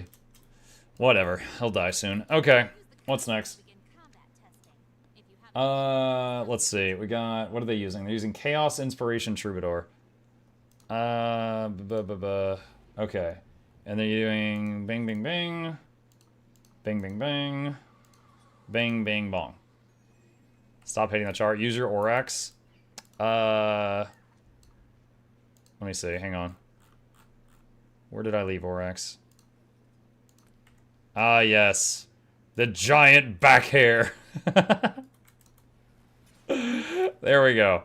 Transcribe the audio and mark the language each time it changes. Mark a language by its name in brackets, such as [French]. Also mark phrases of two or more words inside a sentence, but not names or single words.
[English] Whatever. He'll die soon. Okay. What's next? Let's see. We got... What are they using? They're using Chaos Inspiration Troubadour. Okay. And they're doing... Bing, bing, bing. Bing, bing, bing. Bang, bang, bong. Stop hitting the chart. Use your Orax. Let me see. Hang on. Where did I leave Orax? Ah, yes. The giant back hair. There we go.